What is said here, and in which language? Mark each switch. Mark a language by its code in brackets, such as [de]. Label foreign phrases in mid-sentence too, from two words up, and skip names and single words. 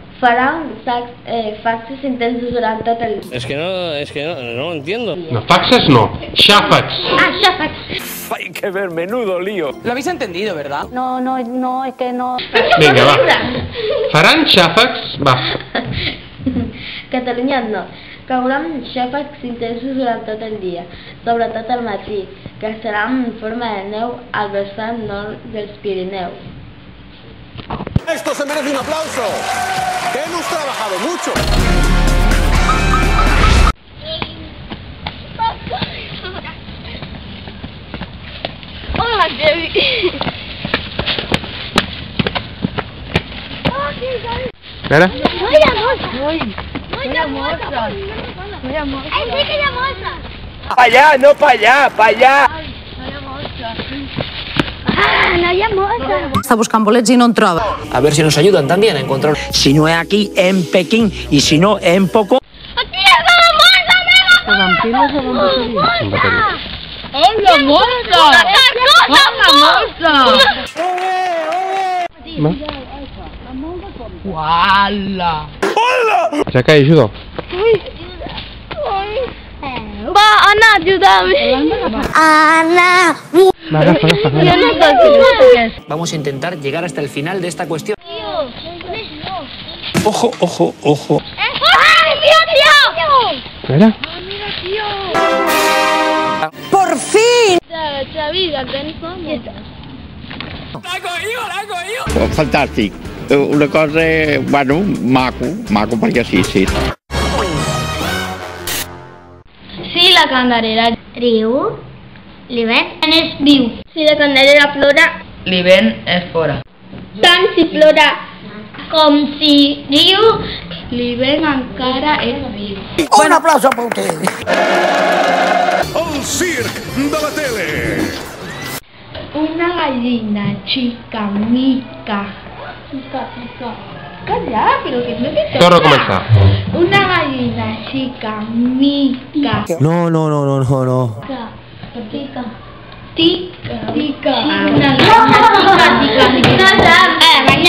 [ca] Faran faxes intensos durant tot el... [es] Es que no lo entiendo. [ca] No, faxes no. Xàfecs. Ah, xàfecs. [es] Hay que ver, menudo lío. Lo habéis entendido, ¿verdad? No, es que no. [ca] Vinga, va. Faran xàfecs? Va. Catalunya del Nord. Cauran xàfecs intensos durant tot el dia, sobretot al matí, que seran en forma de neu al vessant nord dels Pirineus. [es] Esto se merece un aplauso. Hemos trabajado mucho. Hola, Debbie. [ca] Ara? No hi ha mossa. [es] Pa' allá, no pa' allá, pa' allá. [ca] No hi ha mossa. Està buscant bolets i no en troba. [es] A ver si nos ayudan también a encontrar. Si no es aquí, en Pekín. Y si no, en poco. [ca] Aquí hi ha la mossa, ¡Hola, mossa! ¡Hola, mossa! ¡Guala! Aixeca i ajuda. Va, Anna, ajuda'm. Anna. Va, agafa. Jo no sé. [es] Vamos a intentar llegar hasta el final de esta cuestión. Ojo, ojo, ojo. ¡Ay, tío! Mira. ¡Por fin! [ca] Xavi, el tenis com? Fantàstic. Una cosa, bueno, maco perquè sí. Si la candelera riu, l'hivern és viu. Si la candelera plora, L'hivern és fora. tant si plora com si riu, l'hivern encara és viu. [es] Un aplauso para ustedes. [ca] El circ de la tele. [es] Una gallina chica, mica. Calla, pero que no te [ca] Torno a començar. [es] Una gallina chica, mica. No. Tica. Una gallina tica.